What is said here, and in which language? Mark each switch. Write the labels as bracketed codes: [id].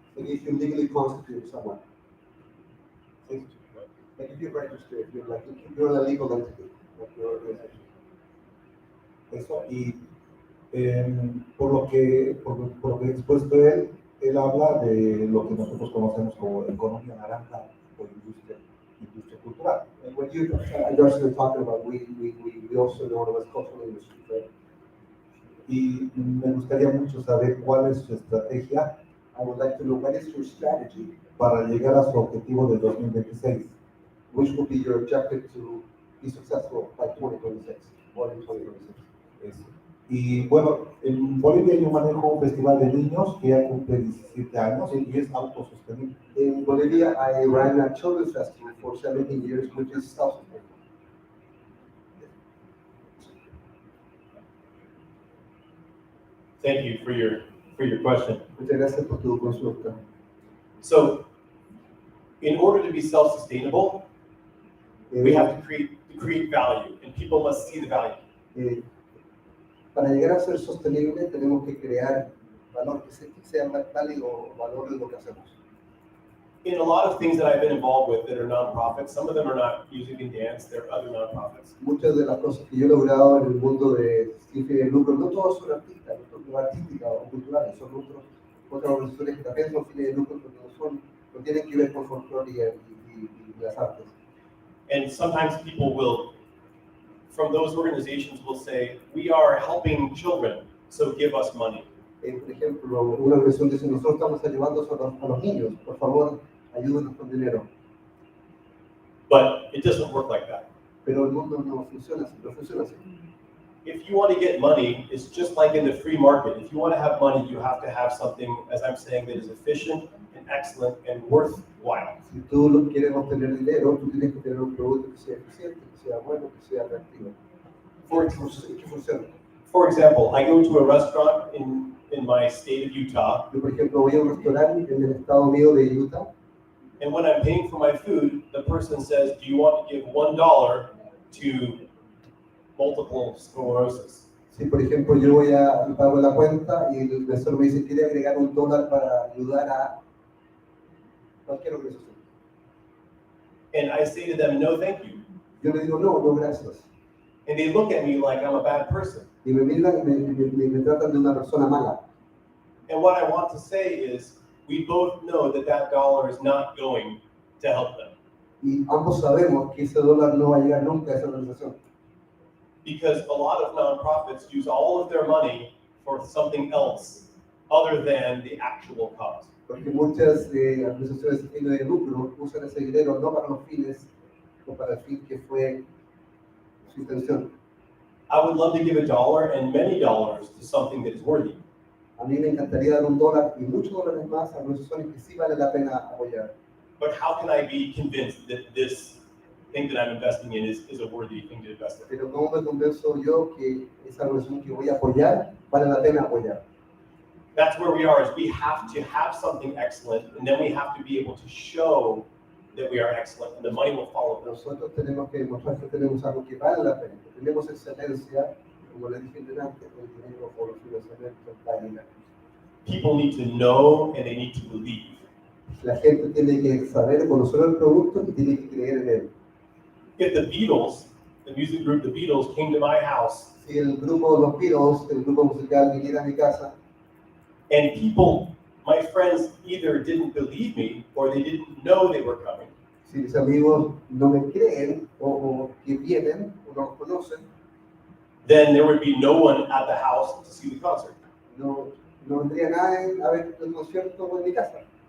[en] Like if you legally constitute someone. [es] Sí. [en] Like if you're registered, you're a legal entity, like your organization. [es] Eso, y por lo que ha expuesto él habla de lo que nosotros conocemos como economía naranja o industria cultural. [en] And what you are talking about, we also know it as cultural industry, right? [es] Y me gustaría mucho saber cuál es su estrategia [en] I would like to know what is your strategy, [es] para llegar a su objetivo del 2026. [en] which will be your objective to be successful by 2026 or in 2026. [es] Eso. Y bueno, en Bolivia yo manejo un festival de niños que ya cumple 17 años y es autosostenible. [en] In Bolivia, I ran a children's festival for 17 years, which is self-sustainable. Thank you for your question. [es] Muchas gracias por tu consulta. [en] So, in order to be self-sustainable, we have to create value, and people must see the value. [es] Para llegar a ser sostenible, tenemos que crear valor, que sea más válido valor en lo que hacemos. [en] In a lot of things that I've been involved with that are nonprofits, some of them are not music and dance, they're other nonprofits. [es] Muchas de las cosas que yo he logrado en el mundo de sin fines de lucro, no todos son artistas, no son artísticas o culturales, son otras organizaciones que también son fines de lucro, pero no tienen que ver con folclore y las artes. [en] And sometimes people will, from those organizations, will say, we are helping children, so give us money. [es] Por ejemplo, una organización dice, nosotros estamos ayudando a los niños, por favor, ayúdenos con dinero. [en] But it doesn't work like that. [es] Pero el mundo no funciona así. [en] If you want to get money, it's just like in the free market. If you want to have money, you have to have something, as I'm saying, that is efficient and excellent and worthwhile. [es] Si tú quieres obtener dinero, tú tienes que tener un producto que sea eficiente, que sea bueno, que sea atractivo. Que funcione. [en] For example, I go to a restaurant in my state of Utah. [es] Yo, por ejemplo, voy a un restaurante en el estado mío de Utah. [en] And when I'm paying for my food, the person says, do you want to give $1 to multiple sclerosis? [es] Si, por ejemplo, yo voy a pago la cuenta y el mesero me dice, ¿quiere agregar $1 para ayudar a cualquier organización? [en] And I say to them, no, thank you. [es] Yo le digo, no, gracias. [en] And they look at me like I'm a bad person. [es] Y me miran y me tratan de una persona mala. [en] And what I want to say is, we both know that that dollar is not going to help them. [es] Y ambos sabemos que ese dólar no va a llegar nunca a esa organización. [en] Because a lot of nonprofits use all of their money for something else other than the actual cause. [es] Porque muchas organizaciones sin fines de lucro usan ese dinero no para los fines o para el fin que fue su intención. [en] I would love to give $1 and many dollars to something that is worthy. [es] A mí me encantaría dar $1 y muchos dólares más a organizaciones que sí vale la pena apoyar. [en] But how can I be convinced that this thing that I'm investing in is a worthy thing to invest in? [es] Pero ¿cómo me convenzo yo que esa organización que voy a apoyar vale la pena apoyar? [en] That's where we are, is we have to have something excellent, and then we have to be able to show that we are excellent, and the money will follow us. [es] Nosotros tenemos que demostrar que tenemos algo que vale la pena, que tenemos excelencia, como le dije delante, el dinero o los financiamientos va a llegar. [en] People need to know and they need to believe. [es] La gente tiene que saber, conocer el producto y tiene que creer en él. [en] If the Beatles, the music group The Beatles, came to my house, [es] Si el grupo Los Beatles, el grupo musical, viniera a mi casa [en] and people, my friends, either didn't believe me or they didn't know they were coming, [es] si mis amigos no me creen o que vienen o no los conocen, [en] then there would be no one at the house to see the concert. [es] no vendría nadie a ver el concierto en mi casa.